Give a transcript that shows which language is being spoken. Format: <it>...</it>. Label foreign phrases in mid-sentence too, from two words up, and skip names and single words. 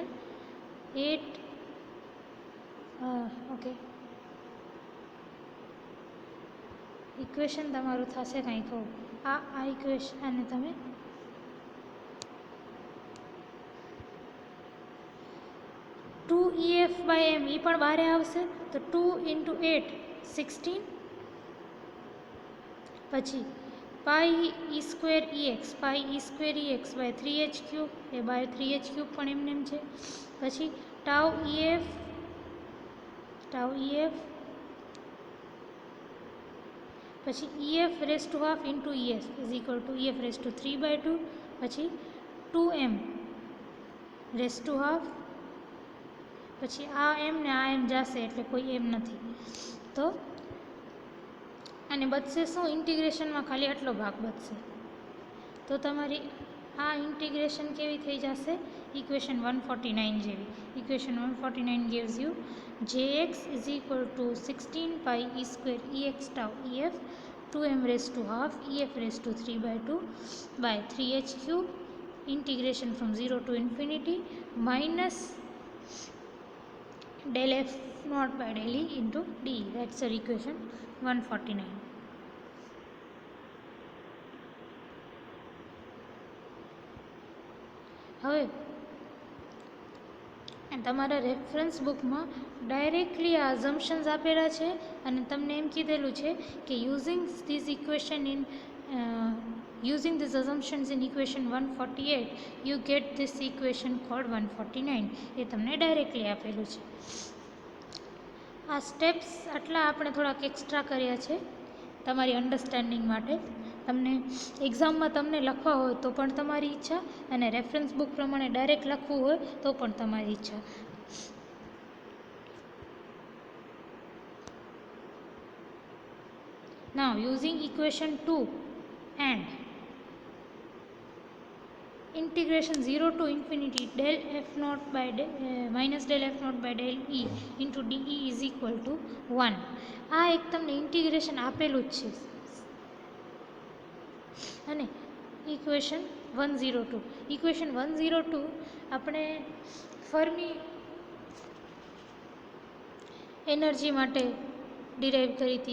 <gu>8 ઓકે, ઇક્વેશન તમારું થશે કાંઈ કહું આ ઇક્વેશન, અને તમે 2EF/m એ પણ બહાર આવશે તો 2 × 8 16, પછી πe²ex by 3h³ એ બાય 3h³ પણ એમને એમ છે, પછી τEF પછી EF½</gu> <en>into ES is equal to</en> <gu>EF³/2, પછી 2m², પછી આ એમ ને આ એમ જશે એટલે કોઈ એમ નથી, તો અને બચશે શું? ઇન્ટિગ્રેશનમાં ખાલી આટલો ભાગ બચશે. તો તમારી આ ઇન્ટિગ્રેશન કેવી થઈ જશે? ઇક્વેશન 149 જેવી.</gu> <en>ઇક્વેશન 149 gives you jx is equal to 16 πe² ex tau ef 2m½ EF³/2 by 3h³ integration from 0 to infinity minus del f0/del E into dE. That's our equation 149.</en> <gu>હવે તમારા રેફરન્સ બુકમાં ડાયરેક્ટલી આ અઝમ્પશન્સ આપેલા છે અને તમને એમ કીધેલું છે કે યુઝિંગ</gu> <en>these assumptions in equation 148 you get this equation called 149.</en> <gu>એ તમને ડાયરેક્ટલી આપેલું છે. આ સ્ટેપ્સ આટલા આપણે થોડાક એક્સ્ટ્રા કર્યા છે તમારી અન્ડરસ્ટેન્ડિંગ માટે. તમને એક્ઝામમાં તમને લખવા હોય તો પણ તમારી ઈચ્છા, અને રેફરન્સ બુક પ્રમાણે ડાયરેક્ટ લખવું હોય તો પણ તમારી ઈચ્છા.</gu> <en>Now using equation 2 and integration 0 to infinity del minus del f0/del E into dE is equal to 1.</en> <gu>આ એક તમને ઇન્ટિગ્રેશન આપેલું જ છે. અને ઇક્વેશન 102 આપણે ફર્મી એનર્જી માટે ડિરાઈવ કરી હતી.</gu>